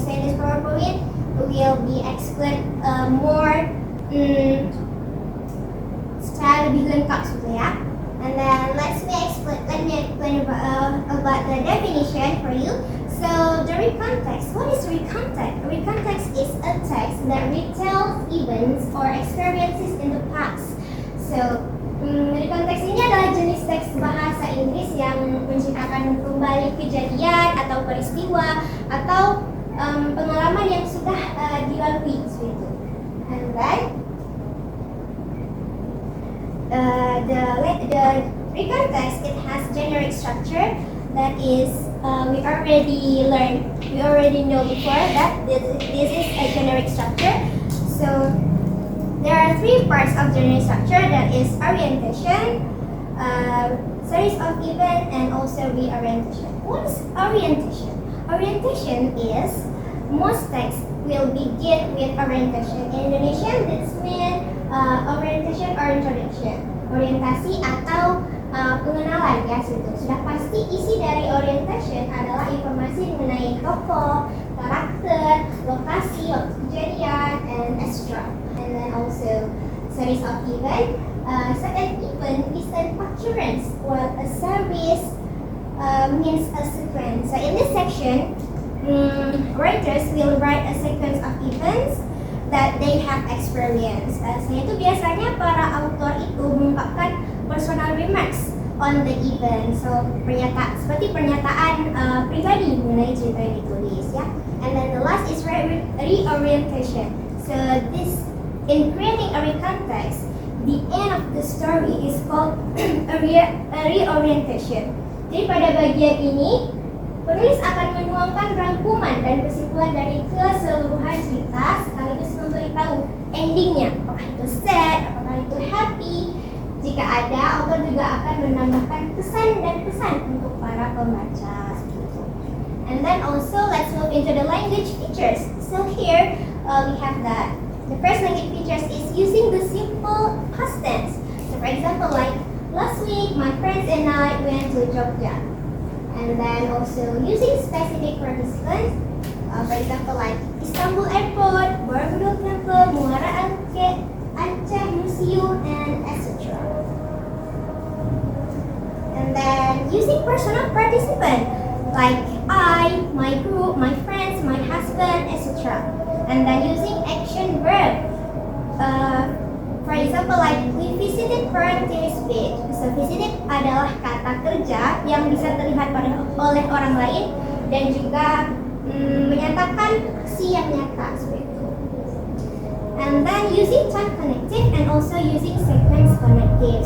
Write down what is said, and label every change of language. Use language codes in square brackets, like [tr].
[en] So in this PowerPoint will be explained more [id] secara lebih lengkap gitu ya. [en] And then let me explain about the definition for you. So the recontext. What is recontext? Recontext is a text that retells events or experiences in the past. [id] So recontext ini adalah jenis teks bahasa Inggris yang menceritakan kembali kejadian atau peristiwa atau pengalaman yang sudah dilalui seperti itu. [en] And then the recontext, it has generic structure. That is, we already know before that this is a generic structure. So there are 3 parts of generic structure. That is orientation, series of events, and also reorientation. What is orientation? Orientation is most texts will begin with orientation. In Indonesian, this means orientation or introduction. [id] Orientasi atau pengenalan ya, sudah pasti isi dari orientation adalah informasi mengenai tokoh, karakter, lokasi, waktu kejadian, [en] and etc. And then also series of event. So an event is an occurrence, while a series means a sequence. So in this section, writers will write a sequence of events that they have experienced. [id] So itu biasanya para author itu mengungkapkan [en] personal remarks on the event. [id] So seperti pernyataan pribadi mengenai cerita yang ditulis ya. [en] And then the last is reorientation. So this, in creating a recontext, the end of the story is called a reorientation. [id] Jadi pada bagian ini penulis akan menuangkan rangkuman dan kesimpulan dari keseluruhan cerita sekaligus memberitahu endingnya. Apakah itu sad, apakah itu happy. Jika ada, author juga akan menambahkan kesan dan pesan untuk para pembaca. [en] And then also let's move into the language features. So here we have that. The first language features is using the simple past tense. So for example, like last week my friends and I went to Jogja. And then also using specific participants, for example like Istanbul Airport, Borobudur Temple, Muara Aceh Museum, and etc. And then using personal participant. like I, my group, my friends, my husband, etc. And then using action verb. For example, like we visited Parentiers Beach. [id] So visited adalah kata kerja yang bisa terlihat oleh orang lain dan juga menyatakan aksi yang nyata seperti itu. [en] And then using time connective and also using sequence connective.